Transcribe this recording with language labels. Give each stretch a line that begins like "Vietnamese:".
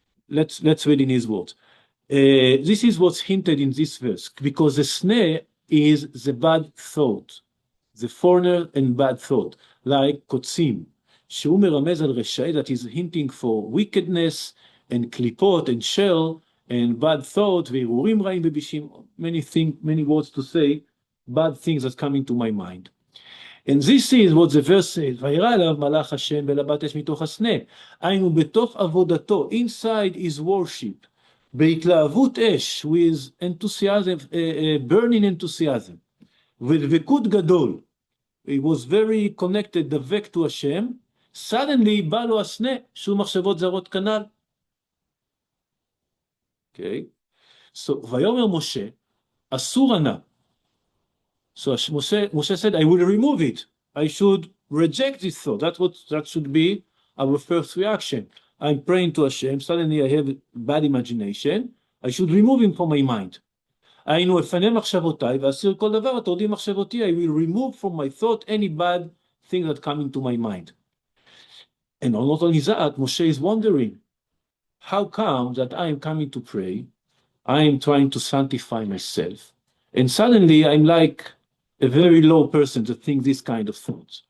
English: Let's read in his words. This is what's hinted in this verse, because the snare is the bad thought, the foreigner and bad thought, like kotzim,
Hebrew: שהוא מרמז על רשע,
English: that is hinting for wickedness and klipot and shell and bad thought,
Hebrew: והרהורים רעים ובישים,
English: many words to say, bad things that come into my mind. And this is what the verse says,
Hebrew: וירא אליו מלאך השם בלבת אש מתוך הסנה, היינו בתוך עבודתו,
English: inside his worship,
Hebrew: בהתלהבות אש,
English: with enthusiasm, burning enthusiasm,
Hebrew: ודבקות גדול,
English: he was very connected,
Hebrew: דבק to השם, suddenly בא לו הסנה, שהוא מחשבות זרות כנ"ל.
English: Okay, so
Hebrew: ויאמר משה, אסור ענה.
English: So Moshe said, I will remove it. I should reject this thought. That should be our first reaction. I'm praying to Hashem. Suddenly I have bad imagination. I should remove him from my mind.
Hebrew: היינו אפנה מחשבותיי, ואסיר כל דבר התורדי מחשבותי.
English: I will remove from my thought any bad thing that come into my mind. And not only that, Moshe is wondering, how come that I am coming to pray? I am trying to sanctify myself. And suddenly I'm like a very low person to think this kind of thoughts.